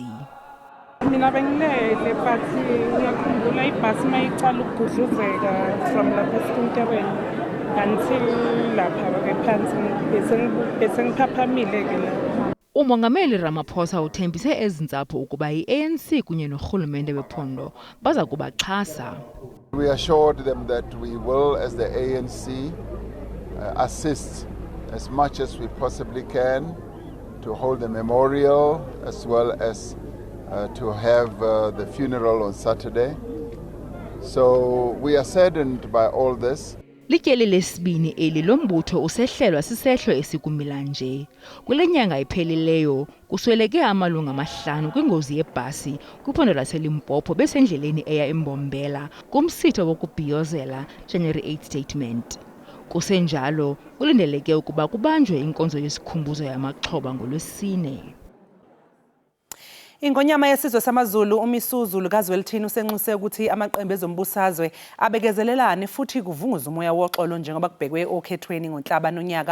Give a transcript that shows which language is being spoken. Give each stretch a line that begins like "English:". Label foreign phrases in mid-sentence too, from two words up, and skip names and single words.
Zulu: Mina bengilele but ngiyakhumbula ibhasi mayicala ukugudluzeka from lapha esinterweni until lapha ke phansi bese ngiphaphamile ke la.
Xhosa: Umongameli Ramaphosa uthembise ezintsapho ukuba iANC kunye norhulumente wephondo baza kubaxhasa.
English: We assured them that we will, as the ANC, assist as much as we possibly can to hold the memorial as well as to have the funeral on Saturday. So we are saddened by all this.
Xhosa: Lityeli lesibini eli lombutho usehlelwa sisehlo esikumila nje. Kule nyanga iphelileyo kusweleke amalungu 5 kwingozi yebhasi kwiphondo laseLimpopo besendleleni eya eMbombela kumsitho wokubhiyozela
English: January 8 statement.
Xhosa: Kusenjalo kulindeleke ukuba kubanjwe inkonzo yesikhumbuzo yamaxhoba ngoLwesine.
Zulu: Ingonyama yesizwe samaZulu uMisuzulu kaZwelithini usenxuse ukuthi amaqembu ezombusazwe abekezelelane futhi kuvunguza umoya woxolo njengoba kubhekwe okhethweni ngoNhlaba nonyaka.